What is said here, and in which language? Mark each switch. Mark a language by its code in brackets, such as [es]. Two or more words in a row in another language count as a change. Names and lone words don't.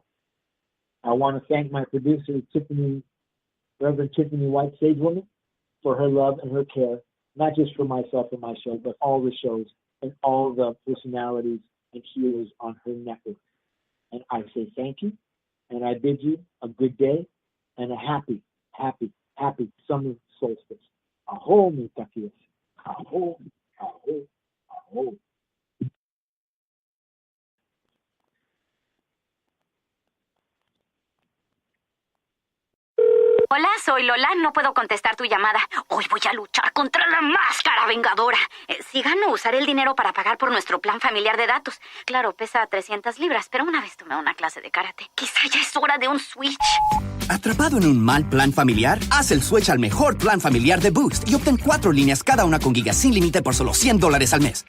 [en] I want to thank my producer, Reverend Tiffany White, Sage Woman, for her love and her care, not just for myself and my show, but all the shows and all the personalities and healers on her network. And I say thank you, and I bid you a good day and a happy, happy, happy summer solstice. Aho, mi takias. Aho, aho, aho. [es] contestar tu llamada. Hoy voy a luchar contra la máscara vengadora. Si gano, usaré el dinero para pagar por nuestro plan familiar de datos. Claro, pesa 300 libras, pero una vez tomé una clase de karate. Quizá ya es hora de un switch. ¿Atrapado en un mal plan familiar? Haz el switch al mejor plan familiar de Boost y obtén 4 líneas cada una con gigas sin límite por solo $100 al mes.